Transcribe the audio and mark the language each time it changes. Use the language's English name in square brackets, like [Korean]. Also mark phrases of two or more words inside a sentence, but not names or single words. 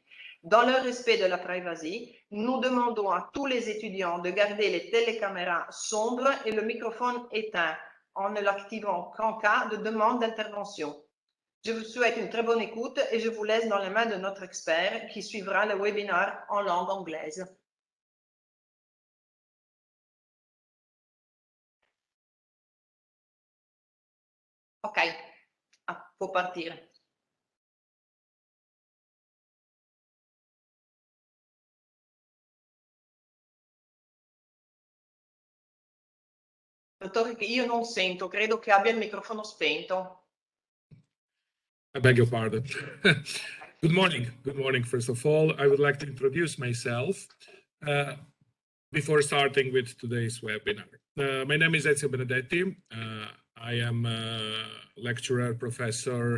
[French] Dans le respect de la privacy, nous demandons à tous les étudiants de garder les télécaméras sombres et le microphone éteint en ne l'activant qu'en cas de demande d'intervention. Je vous souhaite une très bonne écoute et je vous laisse dans les mains de notre expert qui suivra le webinaire en langue anglaise. [Italian] Ok, può partire. Dottore, che io non sento, credo che abbia il microfono spento. [English] I beg your pardon. Good morning. Good morning. First of all, I would like to introduce myself before starting with today's webinar. My name is Ezio Benedetti. I am a lecturer, professor.